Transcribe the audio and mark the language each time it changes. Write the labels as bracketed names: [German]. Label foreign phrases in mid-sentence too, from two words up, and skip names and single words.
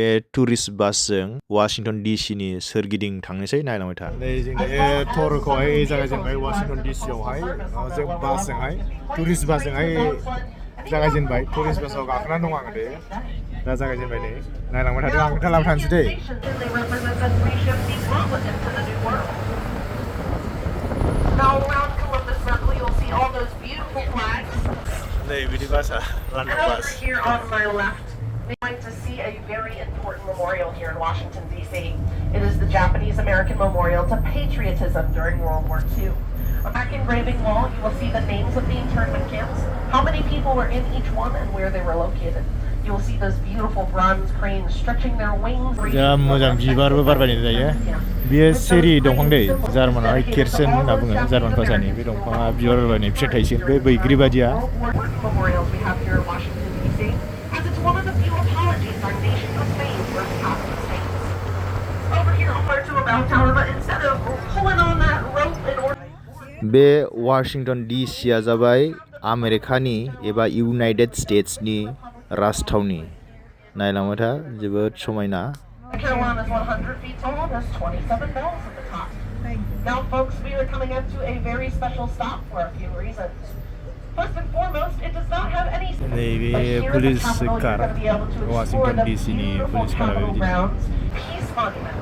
[Bodo] टुरिस्ट बासजों वाशिंटन डिसिनि सोरगिदिं थांनोसै नायलांबाय था नै जों दायो टरखौहाय जागायजेनबाय वाशिंटन डिसियावहाय जों बासजोंहाय टुरिस्ट बासजोंहाय जागायजेनबाय टुरिस्ट बासाव गाखोनानै दं आङो दायो दा जागायजेनबाय नै नायलांबाय थादों आं खोन्थालांबाय थानोसै दै [English] Now around Columbus Circle, you'll see all those beautiful flags. And over here on my left, we'd like to see a very important memorial here in Washington, D.C. It is the Japanese-American Memorial to Patriotism during World War II. On that engraving wall, you will see the names of the internment camps, how many people were in each one, and where they were located. You will see those beautiful bronze cranes stretching their wings. [Bodo] मोजां बिबारबो बारबाय दायो बेयो सेरि दंफां दै जार्मानावहाय केरसेन होनना बुङो जार्मान भाषानि बे दंफाङा बिबार बारबाय फिथाइ थाइसिगोन बे बैग्रि बादिया बे वाशिंटन डिसिआ जाबाय आमेरिकानि एबा इउनाइटेड स्टेट्सनि राजथावनि नायलांबाय था जोबोद समायना [English] Carolina is 100 feet tall. There's 27 bells at the top. Now, folks, we are coming up to a very special stop for a few reasons. First and foremost, it does not have any. Maybe police car. Washington D.C. police car. Peace Monument.